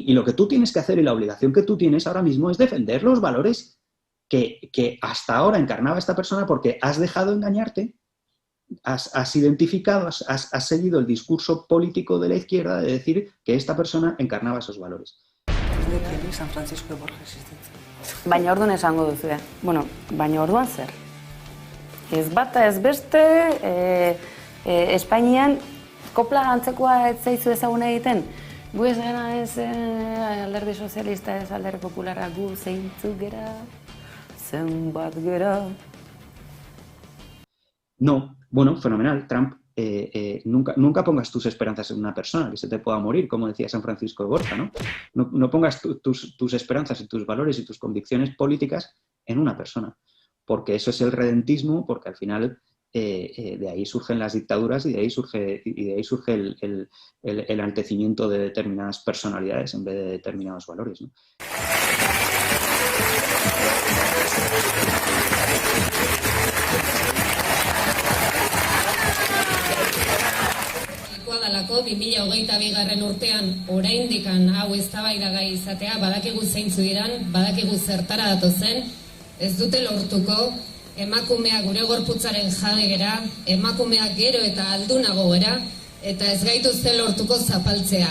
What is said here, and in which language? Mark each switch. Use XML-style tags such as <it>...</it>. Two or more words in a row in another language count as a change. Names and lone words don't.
<es>Y lo que tú tienes que hacer y la obligación que tú tienes ahora mismo es defender los valores que hasta ahora encarnaba esta persona porque has dejado engañarte, has identificado, has seguido el discurso político de la izquierda de decir que esta persona encarnaba esos valores. San Francisco de Borges.</es> <eu>Baina orduan esango duzu, baina orduan zer? Ez bata ez beste, Espainian kopla antzekoa ez zaizu ezaguna egiten? Gu ez gana ez alderdi sozialista, ez alderdi popularra, gu zeintzuk gera?</eu> <es>No, bueno, fenomenal. Trump, nunca pongas tus esperanzas en una persona que se te pueda morir, como decía San Francisco de Borja, ¿no? No pongas tus esperanzas y tus valores y tus convicciones políticas en una persona, porque eso es el redentismo, porque al final de ahí surgen las dictaduras y de ahí surge el enaltecimiento de determinadas personalidades en vez de determinados valores, ¿no?</es> <eu>Dalako 2022 urtean oraindikan hau eztabaidagai izatea, badakigu zeintzu diran, badakigu zertara datozen, ez dute lortuko emakumea gure gorputzaren jabe gera, emakumeak gero eta aldunago gera, eta ez gaituzte lortuko zapaltzea.</eu>